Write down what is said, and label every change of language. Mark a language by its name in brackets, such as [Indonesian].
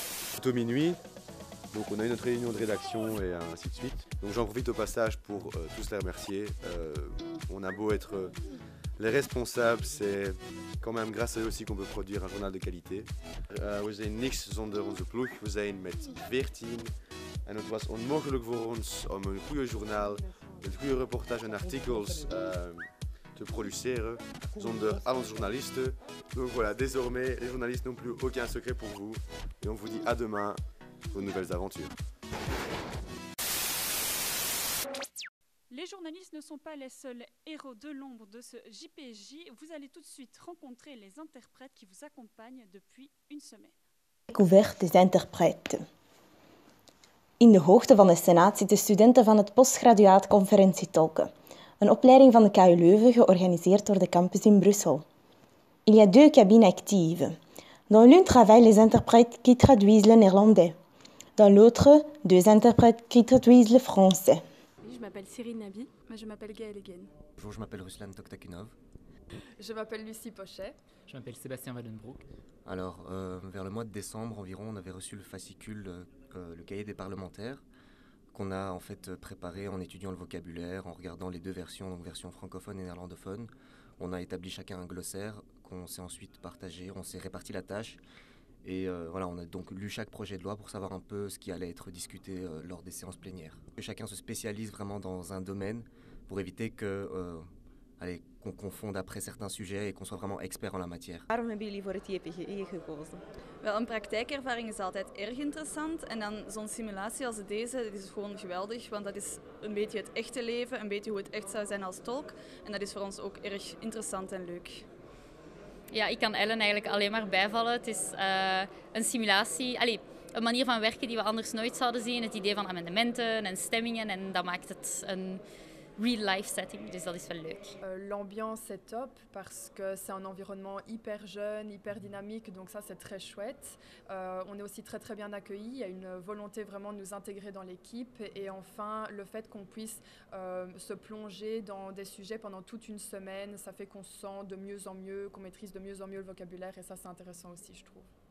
[French] Bientôt minuit, donc on a eu notre réunion de rédaction et ainsi de suite. Donc j'en profite au passage pour tous les remercier. On a beau être les responsables, c'est quand même grâce à eux aussi qu'on peut produire un journal de qualité. [Dutch] We zijn niks zonder onze ploeg, we zijn met 14 en het was onmogelijk voor ons om een goede journaal, met goede reportages en artikels te produceren zonder al onze journalisten. [French] Donc voilà, désormais les journalistes n'ont plus aucun secret pour vous et on vous dit à demain pour de nouvelles aventures. Les journalistes ne sont pas les seuls héros de l'ombre de ce JPJ. Vous allez tout de suite rencontrer les interprètes qui vous accompagnent depuis une semaine. Découverte des interprètes. [Dutch] In de hoogte van de Senaat zitten studenten van het postgraduaat conferentietolken, een opleiding van de KU Leuven georganiseerd door de campus in Brussel. [French] Il y a 2 cabines actives. Dans l'une travaillent les interprètes qui traduisent le néerlandais. Dans l'autre, 2 interprètes qui traduisent le français. Je m'appelle Cyril Nabi. Moi, je m'appelle Gaëlle Egen. Bonjour, je m'appelle Ruslan Toktakinov. Je m'appelle Lucie Pochet. Je m'appelle Sébastien Wallenbroek. Alors, vers le mois de décembre environ, on avait reçu le fascicule, le cahier des parlementaires, qu'on a en fait préparé en étudiant le vocabulaire, en regardant les 2 versions, donc version francophone et néerlandophone. On a établi chacun un glossaire qu'on s'est ensuite partagé, on s'est réparti la tâche. Et voilà, on a donc lu chaque projet de loi pour savoir un peu ce qui allait être discuté lors des séances plénières. Chacun se spécialise vraiment dans un domaine pour éviter qu'on confonde après certains sujets et qu'on soit vraiment expert en la matière. [Dutch] Waarom hebben jullie voor het JPGE gekozen? Wel, een praktijkervaring is altijd erg interessant. En dan zo'n simulatie als deze, dat is gewoon geweldig. Want dat is een beetje het echte leven, een beetje hoe het echt zou zijn als tolk. En dat is voor ons ook erg interessant en leuk. Ja, ik kan Ellen eigenlijk alleen maar bijvallen. Het is een simulatie, een manier van werken die we anders nooit zouden zien. Het idee van amendementen en stemmingen en dat maakt het een real-life setting, dus dat is wel leuk. [French] L'ambiance est top parce que c'est un environnement hyper jeune, hyper dynamique, donc ça c'est très chouette. On est aussi très très bien accueillis, il y a une volonté vraiment de nous intégrer dans l'équipe et enfin le fait qu'on puisse se plonger dans des sujets pendant toute une semaine, ça fait qu'on se sent de mieux en mieux, qu'on maîtrise de mieux en mieux le vocabulaire et ça c'est intéressant aussi je trouve.